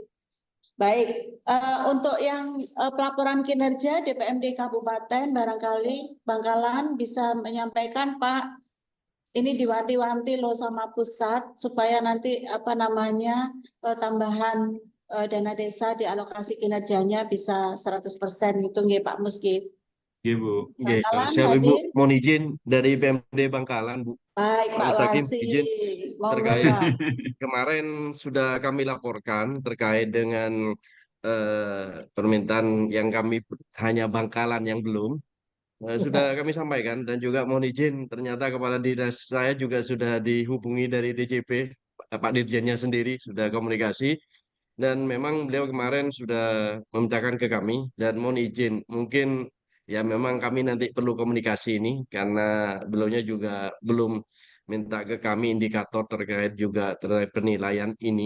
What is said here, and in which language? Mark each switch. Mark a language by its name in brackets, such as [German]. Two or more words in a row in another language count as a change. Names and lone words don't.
[Indonesian] Baik, untuk yang pelaporan kinerja DPMD Kabupaten barangkali Bangkalan bisa menyampaikan Pak, ini diwanti-wanti loh sama pusat supaya nanti apa namanya tambahan dana desa dialokasi kinerjanya bisa 100% gitu nggih Pak Mus nggih. Nggih Bu. Nggih, Bangkalan siap Ibu. hadir. Mohon izin dari PMD Bangkalan, Bu. Baik Pak Pak Mustaqim, Wasi, izin monggo terkait Pak. kemarin sudah kami laporkan terkait dengan permintaan yang kami hanya Bangkalan yang belum. Sudah kami sampaikan dan juga mohon izin ternyata kepala dinas saya juga sudah dihubungi dari DJP, Pak Dirjennya sendiri sudah komunikasi dan memang beliau kemarin sudah memintakan ke kami dan mohon izin mungkin ya memang kami nanti perlu komunikasi ini karena beliaunya juga belum minta ke kami indikator terkait juga terkait penilaian ini.